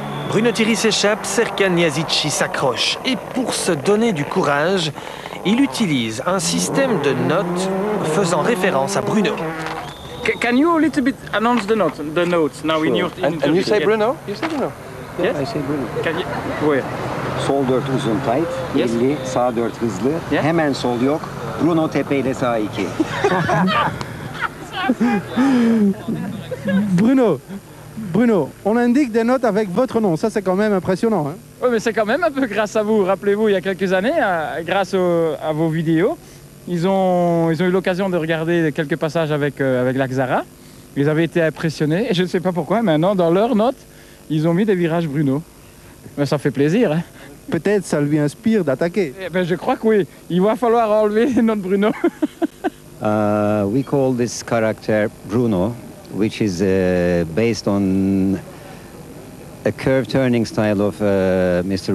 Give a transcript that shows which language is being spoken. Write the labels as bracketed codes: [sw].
[fr] Bruno Thierry s'échappe, Serkan Yazici s'accroche. Et pour se donner du courage, il utilise un système de notes faisant référence à Bruno. [en] Can you a little bit announce the notes now in your And you say Bruno? You say Bruno? Yes? I say Bruno. Can you? Where? [tr] Sol 4 uzun tight, [en] Yes. [tr] 50, sağ 4 hızlı, [en] Yeah. [tr] hemen sol yok, Bruno tepe ile sağ 2. [fr] Bruno, on indique des notes avec votre nom. Ça, c'est quand même impressionnant. Hein? Oui, mais c'est quand même un peu grâce à vous. Rappelez-vous, il y a quelques années, grâce à vos vidéos, ils ont eu l'occasion de regarder quelques passages avec la Xara. Ils avaient été impressionnés. Et je ne sais pas pourquoi, maintenant, dans leurs notes, ils ont mis des virages Bruno. Mais ça fait plaisir, hein. Peut-être ça lui inspire d'attaquer. Eh ben, je crois que oui. Il va falloir enlever notre Bruno. [en] We call this character Bruno, which is based on a curve turning style of Mr.